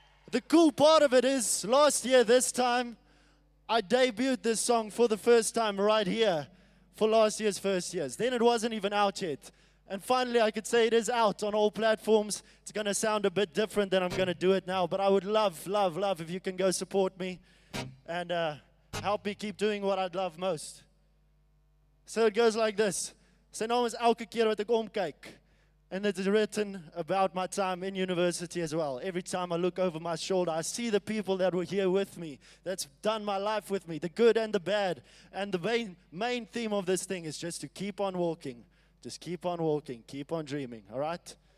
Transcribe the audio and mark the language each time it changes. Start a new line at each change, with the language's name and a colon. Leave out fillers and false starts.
English: The cool part of it is, last year this time, I debuted this song for the first time right here for last year's First Years. Then it wasn't even out yet. And finally I could say it is out on all platforms. It's going to sound a bit different than I'm going to do it now, but I would love if you can go support me and help me keep doing what I'd love most. So it goes like this.
Afrikaans: Sy naam is Elke Keer Wat Ek Omkyk.
English: And it's written about my time in university as well. Every time I look over my shoulder, I see the people that were here with me, that's done my life with me, the good and the bad. And the main theme of this thing is just to keep on walking. Just keep on walking, keep on dreaming, all right?